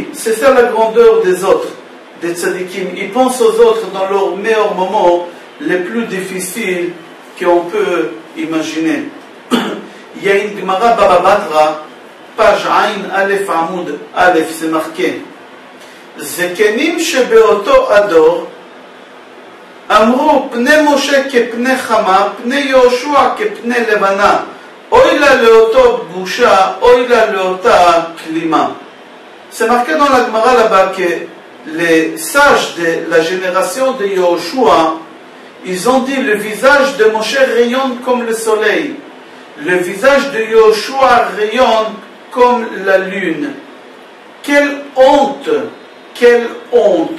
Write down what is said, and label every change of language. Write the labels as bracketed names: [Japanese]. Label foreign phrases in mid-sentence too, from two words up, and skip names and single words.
[French] C'est ça la grandeur des autres, des tzadikim. Il pense aux autres dans leurs meilleurs moments, les plus difficiles qu'on peut imaginer. Il y a une Gemara Baba Batra, page [Hebrew] עין אלף עמוד אלף, [French] c'est marqué. [Hebrew] זקנים שבאותו הדור, אמרו פני משה כפני חמה, פני יהושע כפני לבנה, אוי לה לאותו בושה, אוי לה לאותה כלימה. [French] C'est marqué dans la Gemara là-bas que les sages de la génération de Yehoshua, ils ont dit le visage de Moshe rayonne comme le soleil, le visage de Yehoshua rayonne comme la lune. Quelle honte, quelle honte!